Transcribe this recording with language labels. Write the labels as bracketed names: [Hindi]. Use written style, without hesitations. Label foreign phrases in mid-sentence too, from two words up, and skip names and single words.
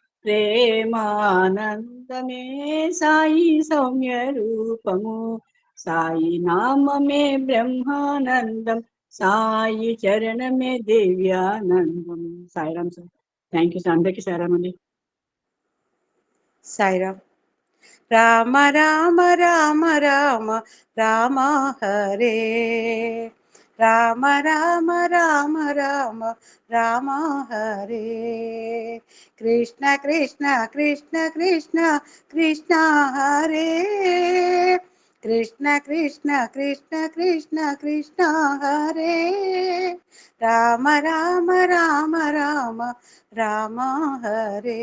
[Telugu] ప్రేమానందమే సాయి సౌమ్య రూపము. సాయి నామమే బ్రహ్మానందం, సాయి చరణమే దివ్యానందం. సాయిరామ్ సార్. [English] thank you sir. [Telugu] అందరికీ సాయిరామ్ అండి. సాయిరామ్. [Sanskrit] రామ రామ రామ రామ రామ హరే, రామ రామ రామ రామ రామ హరే. కృష్ణ కృష్ణ కృష్ణ కృష్ణ కృష్ణ హరే, కృష్ణ కృష్ణ కృష్ణ కృష్ణ కృష్ణ హరే. రామ రామ రామ రామ రామ హరే.